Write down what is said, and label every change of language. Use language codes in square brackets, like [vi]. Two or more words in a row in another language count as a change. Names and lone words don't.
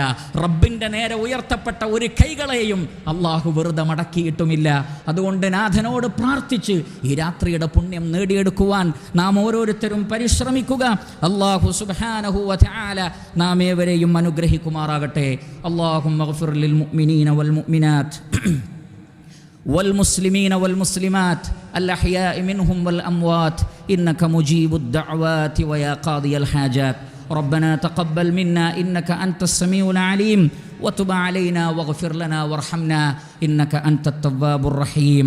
[ml] റബ്ബിൻ്റെ നേരെ ഉയർത്തപ്പെട്ട ഒരു കൈകളെയും അള്ളാഹു വെറുതെ മടക്കിയിട്ടുമില്ല. അതുകൊണ്ട് നാഥനോട് പ്രാർത്ഥിച്ച് ഈ രാത്രിയുടെ പുണ്യം നേടിയെടുക്കുവാൻ നാം ഓരോരുത്തരും പരിശ്രമിക്കുക. [ar] الله سبحانه وتعالى [ml] നാം ഏവരെയും അനുഗ്രഹിക്കുമാറാകട്ടെ. [ar] اللهم اغفر للمؤمنين والمؤمنات والمسلمين والمسلمات الأحياء منهم والأموات إنك مجيب الدعوات ويا قاضي الحاجات. ربنا تقبل منا إنك أنت السميع العليم وتب علينا واغفر لنا وارحمنا إنك أنت التواب الرحيم.